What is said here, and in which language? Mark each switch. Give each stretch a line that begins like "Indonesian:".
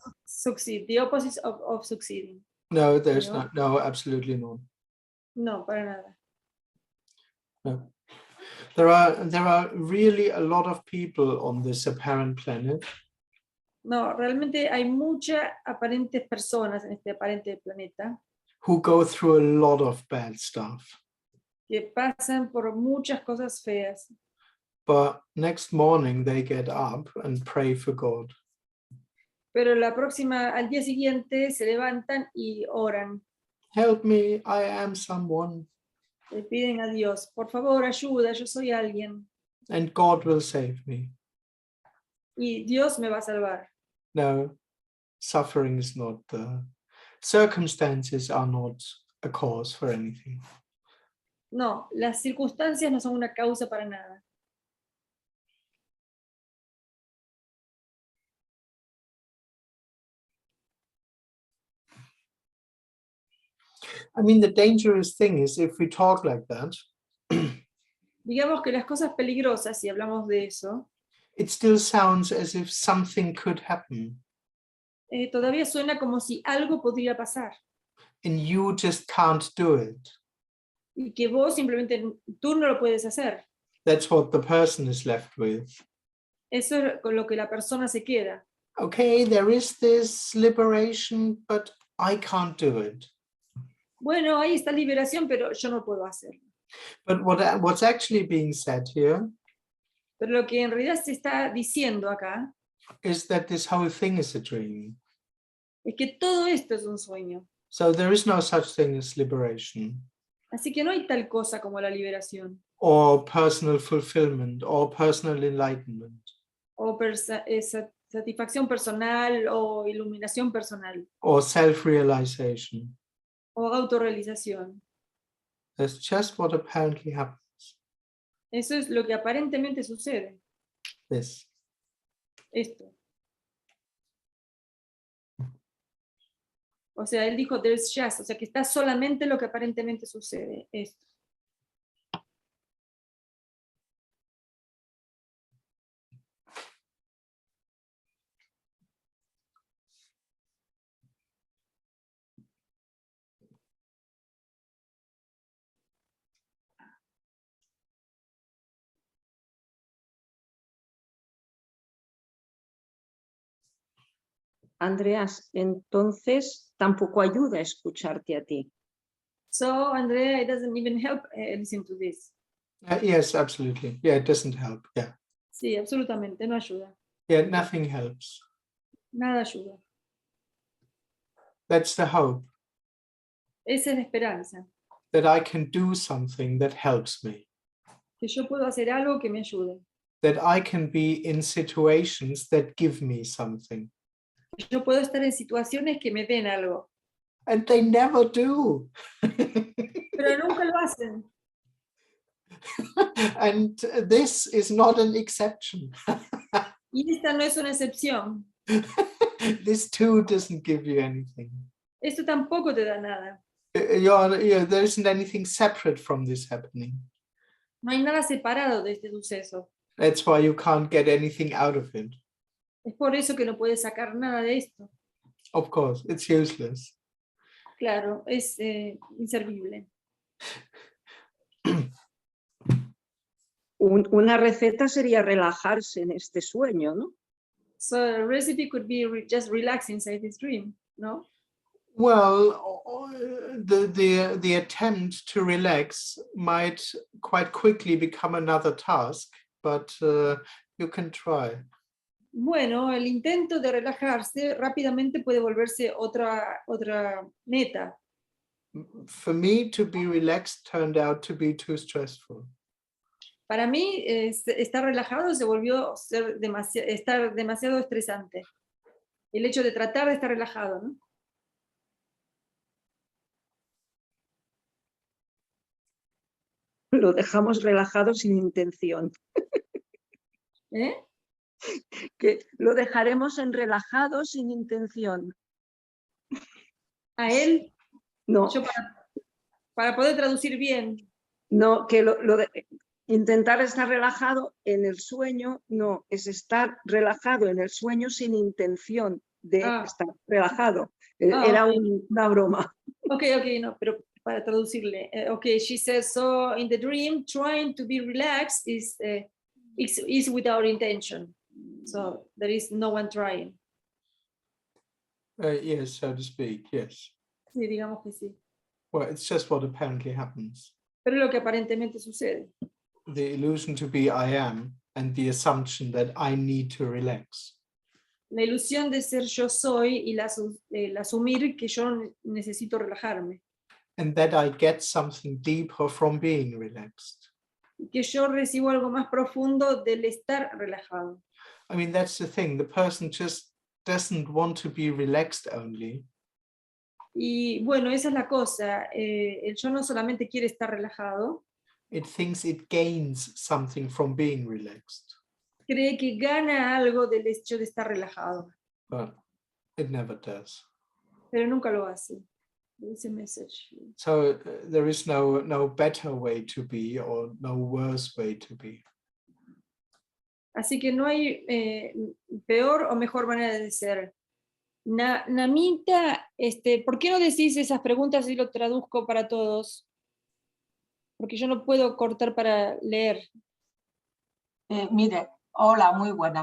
English: Succeed, the opposite of succeeding. no, there's No? not. No, absolutely not.
Spanish: No, para nada. No.
English: There are really a lot of people on this apparent planet
Spanish: No, realmente hay muchas aparentes personas en este aparente planeta
English: who go through a lot of bad stuff.
Spanish: que pasan por muchas cosas feas,
English: But next morning they get up and pray for God.
Spanish: pero al día siguiente se levantan y oran,
English: Help me, I am someone.
Spanish: le piden a Dios, por favor, ayuda, yo soy alguien
English: And God will save me.
Spanish: y Dios me va a salvar.
English: No, suffering is not circumstances are not a cause for anything.
Spanish: No, las circunstancias no son una causa para nada.
English: I mean, the dangerous thing is if we talk like that,
Spanish: Digamos que las cosas peligrosas, si hablamos de eso,
English: it still sounds as if something could happen
Spanish: todavía suena como si algo podría pasar
English: and you just can't do it.
Spanish: y que vos simplemente tú no lo puedes hacer.
English: That's what the person is left with.
Spanish: Eso es con lo que la persona se queda.
English: Okay, there is this liberation, but I can't do it.
Spanish: Bueno, ahí está liberación, pero yo no puedo hacerlo.
English: But what's actually being said here
Spanish: Pero lo que en realidad se está diciendo acá
English: is that this whole thing is a dream.
Spanish: es que todo esto es un sueño.
English: So there is no such thing as liberation
Spanish: Así que no hay tal cosa como la liberación
English: or personal fulfillment or personal enlightenment
Spanish: o satisfacción personal o iluminación personal
English: or self-realization.
Spanish: o autorrealización.
English: That's just what apparently happens.
Spanish: Eso es lo que aparentemente sucede.
English: This.
Spanish: Esto. O sea, él dijo,
English: there's just,
Spanish: o sea, que está solamente lo que aparentemente sucede. Esto. Andreas, entonces tampoco ayuda a escucharte a ti.
English: So, Andrea, it doesn't even help listen to this. Yes, absolutely. Yeah, it doesn't help. Yeah.
Spanish: Sí, absolutamente, no ayuda.
English: Yeah, nothing helps.
Spanish: Nada ayuda.
English: That's the hope,
Spanish: Esa es la esperanza,
English: that I can do something that helps me,
Spanish: que yo puedo hacer algo que me ayude,
English: that I can be in situations that give me something.
Spanish: que yo puedo estar en situaciones que me den algo,
English: And they never do.
Spanish: pero nunca lo hacen.
English: And this is not an exception.
Spanish: Y esta no es una excepción.
English: This too doesn't give you anything.
Spanish: Esto tampoco te da nada.
English: There isn't anything separate from this happening.
Spanish: No hay nada separado de este suceso.
English: That's why you can't get anything out of it.
Spanish: Es por eso que no puedes sacar nada de esto.
English: Of course, it's useless.
Spanish: Claro, es inservible. Una receta sería relajarse en este sueño, ¿no?
English: So a recipe could be just relax inside this dream, no? Well, the attempt to relax might quite quickly become another task, but you can try.
Spanish: Bueno, el intento de relajarse rápidamente puede volverse otra meta.
English: For me, to be relaxed turned out to be too stressful.
Spanish: Para mí, estar relajado se volvió estar demasiado estresante. El hecho de tratar de estar relajado, ¿no? Lo dejamos relajado sin intención. ¿Eh? Que lo dejaremos en relajado sin intención. A él, No, yo para poder traducir bien, no, que intentar estar relajado en el sueño, no, es estar relajado en el sueño sin intención de estar relajado. Era una broma. Ok, no, pero para traducirle.
English: Okay, she says, so in the dream, trying to be relaxed is without intention. So there is no one trying. Yes, so to speak, yes.
Spanish: Sí, digamos que sí.
English: Well, it's just what apparently happens.
Spanish: Pero es lo que aparentemente sucede.
English: The illusion to be I am and the assumption that I need to relax.
Spanish: La ilusión de ser yo soy y el asumir que yo necesito relajarme.
English: And that I get something deeper from being relaxed.
Spanish: Que yo recibo algo más profundo del estar relajado.
English: I mean, that's the thing. The person just doesn't want to be relaxed only.
Spanish: Y bueno, esa es la cosa. El yo no solamente quiere estar relajado.
English: It thinks it gains something from being relaxed.
Spanish: Cree que gana algo del hecho de estar relajado.
English: But it never does.
Spanish: Pero nunca lo hace.
English: It's a message. So there is no better way to be or no worse way to be.
Spanish: Así que no hay peor o mejor manera de ser. Namita, ¿por qué no decís esas preguntas y lo traduzco para todos? Porque yo no puedo cortar para leer. Mire, hola, muy buena.